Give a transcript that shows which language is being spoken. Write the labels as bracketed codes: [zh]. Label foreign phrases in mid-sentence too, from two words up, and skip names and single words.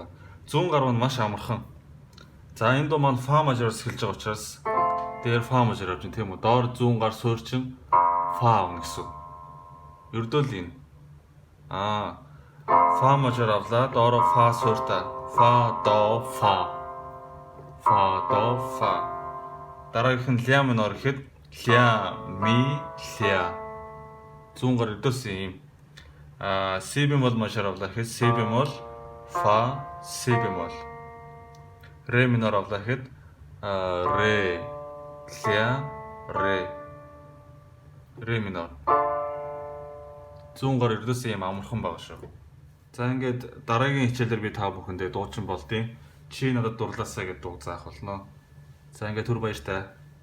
[mn] Зүүн гар маань маш амархан. За энэ дуу маань фа мажороос эхэлж байгаа учраас дээр фа мажор авч тийм үү? Доор зүүн гар суурчин фа авна гэсэн. Ердөө л энэ. Фа мажор авлаа, доороо фа сууртаа. Фа до фа. Фа до фа. Дараагийнх нь ля минор гэхэд ля ми ля. Зүүн гар ердөөс юм. Си бемол мажор авлаа гэхэд си бемол фа си бемол. Ре минор авлаа гэхэд ре ля ре. Ре минор. Зүүн гар ердөөс юм амархан байгаа шүү. За ингээд дараагийн хичээлээр би та бүхэндээ дуучин болдیں۔ Чи надад дурлаасаа гэж дуу заах болно. За ингээд түр баяртай.